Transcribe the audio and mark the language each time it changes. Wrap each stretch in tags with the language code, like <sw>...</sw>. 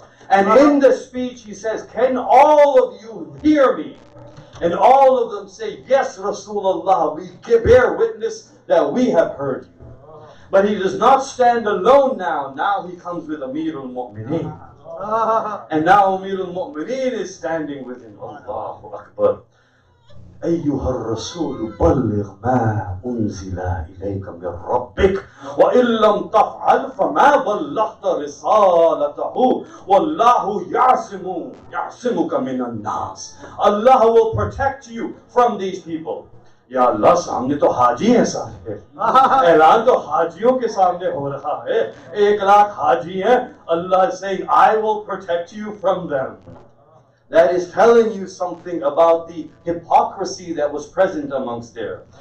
<en>And in the speech he says, can all of you hear me? And all of them say, yes, Rasulullah, we bear witness that we have heard you. But he does not stand alone now. Now he comes with Amirul Mu'mineen. And now Amirul Mu'mineen is standing with him. Allahu Akbar.</en> <ar>أيها الرسول بلغ ما أنزل إليك من ربك وإن لم تفعل فما بلغت رسالته والله يعصمك من الناس.</ar> <en>Allah will protect you from these people.</en> <hi>या अल्लाह सामने तो हाजी हैं सारे, ऐलान तो हाजियों के सामने हो रहा है, 1 लाख हाजी हैं.</hi> <en>Allah is saying, I will protect you from them. That is telling you something about the hypocrisy that was present amongst there.</en>